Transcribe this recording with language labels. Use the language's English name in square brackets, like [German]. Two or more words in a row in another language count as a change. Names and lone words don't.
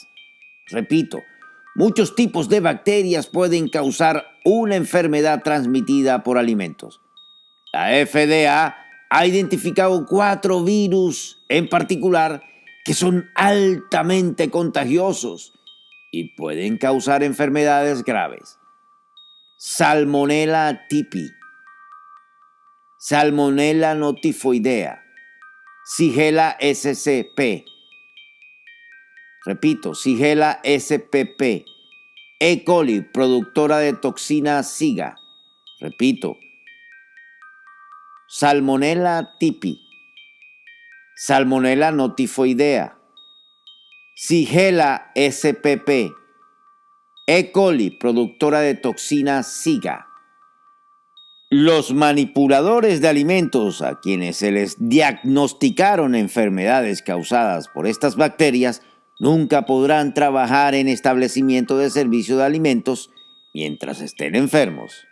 [Spanish] Repito, muchos tipos de bacterias pueden causar una enfermedad transmitida por alimentos. La FDA ha identificado 4 virus en particular que son altamente contagiosos y pueden causar enfermedades graves. Salmonella typhi, Salmonella notifoidea, Shigella spp. Repito, Shigella spp. E. coli, productora de toxina SIGA. Repito, Salmonella typhi, Salmonella notifoidea, Shigella spp. E. coli, productora de toxina SIGA. Los manipuladores de alimentos a quienes se les diagnosticaron enfermedades causadas por estas bacterias nunca podrán trabajar en establecimientos de servicio de alimentos mientras estén enfermos.